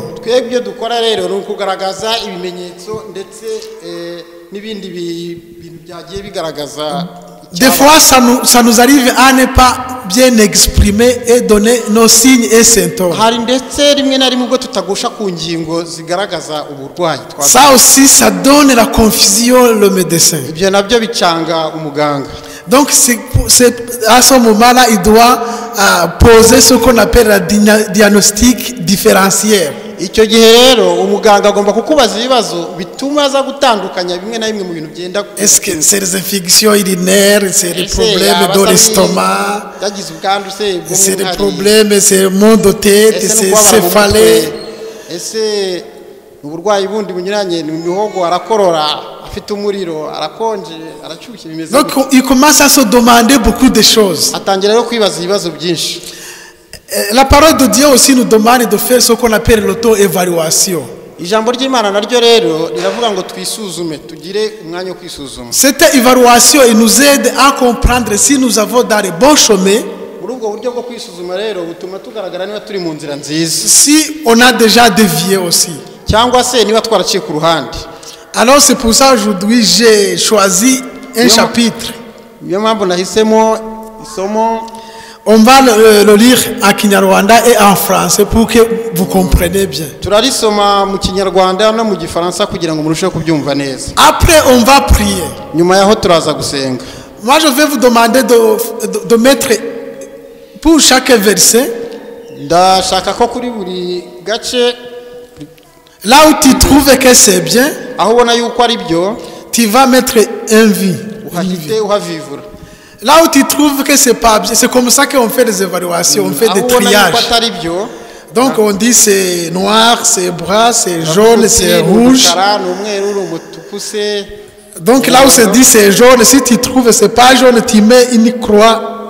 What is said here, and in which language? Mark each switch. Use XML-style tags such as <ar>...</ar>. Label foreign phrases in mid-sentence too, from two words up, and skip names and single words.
<rw>twebwe ibyo dukora rero ni ukugaragaza ibimenyetso ndetse n'ibindi bintu byagiye bigaragaza.</rw> <fr>Des fois, ça nous arrive à ne pas bien exprimer et donner nos signes et symptômes.</fr> <rw>hari ndetse rimwe na rimwe ubwo tutagusha ku ngingo zigaragaza uburwayi.</rw> <fr>Ça aussi, ça donne la confusion le médecin.</fr> <rw>ibyo nabyo bicanga umuganga.</rw> <fr>Donc à ce moment-là, il doit poser ce qu'on appelle un diagnostic différentiel.</fr> <rw>icyo gihe rero umuganga agomba kukubaza ibibazo bituma aza gutandukanya bimwe na bimwe mu bintu byenda.</rw> <fr>Est-ce que c'est les infections urinaires, c'est les problèmes de l'estomac, c'est les problèmes, c'est le mal de tête, c'est céphalée.</fr> <rw>Ese uburwayi bundi bunyuranye ni mihogo arakorora afite umuriro arakonje aracyushye bimeze.</rw> <fr>Donc il commence à se demander beaucoup de choses.</fr> <rw>Atangira rero kwibaza ibibazo byinshi.</rw> <fr>La parole de Dieu aussi nous demande de faire ce qu'on appelle l'auto-évaluation.</fr> <rw>Ijambo ry'Imana naryo rero riravuga ngo twisuzume tugire umwanya wo kwisuzuma.</rw> <fr>Cette évaluation il nous aide à comprendre si nous avons dans les bons chemins.</fr> <rw>Muri ubwo buryo bwo kwisuzuma rero butuma tugaragara niba turi mu nzira nziza.</rw> <fr>Si on a déjà dévié aussi.</fr> <rw>Cyangwa se niba twaraciye ku ruhande.</rw> <fr>Alors c'est pour ça aujourd'hui j'ai choisi un chapitre.</fr> <rw>Niyo mpamvu nahisemo isomo.</rw> <fr>On va le lire en Kinyarwanda et en français pour que vous compreniez bien.</fr> <rw>Turarisoma mu Kinyarwanda no mu Gifaransa kugira ngo murusheho kubyumva neza.</rw> <fr>Après on va prier.</fr> <rw>Nyuma yaho turaza gusenga.</rw> <fr>Moi je vais vous demander de mettre pour chaque verset.</fr> <rw>Ndashaka ko kuri buri gace</rw> <fr>là où tu trouves que c'est bien,</fr> <rw>aho ubona yuko ari byo,</rw> <fr>tu vas mettre un vie.</fr> <rw>Uhahite uhavivura.</rw> <fr>Là où tu trouves que c'est pas bien, c'est comme ça qu'on fait des évaluations, on fait des triages. Donc on dit c'est noir, c'est brun, c'est jaune, c'est rouge. Donc là où se dit c'est jaune, si tu trouves que c'est pas jaune, tu mets une croix.</fr>